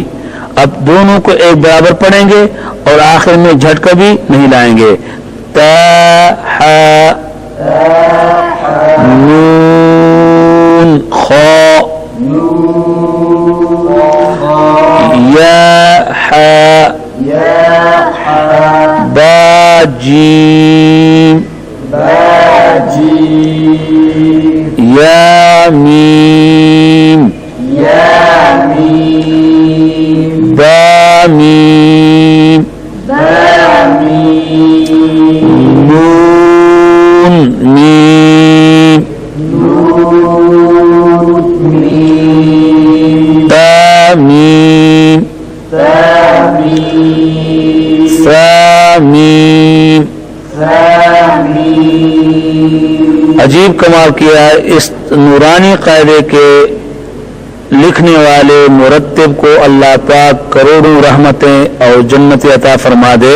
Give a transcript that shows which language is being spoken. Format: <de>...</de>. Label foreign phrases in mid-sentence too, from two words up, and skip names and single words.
<ur>اب دونوں کو ایک برابر پڑھیں گے اور آخر میں جھٹکا بھی نہیں لائیں گے. تا حا. نون خا. یا حا. با جیم. یا میم. با میم. نون میم. تا میم. سا میم. عجیب کمال کیا ہے. اس نورانی قاعدے کے لکھنے والے مرتب کو اللہ پاک کروڑوں رحمتیں اور جنت عطا فرما دے.</ur>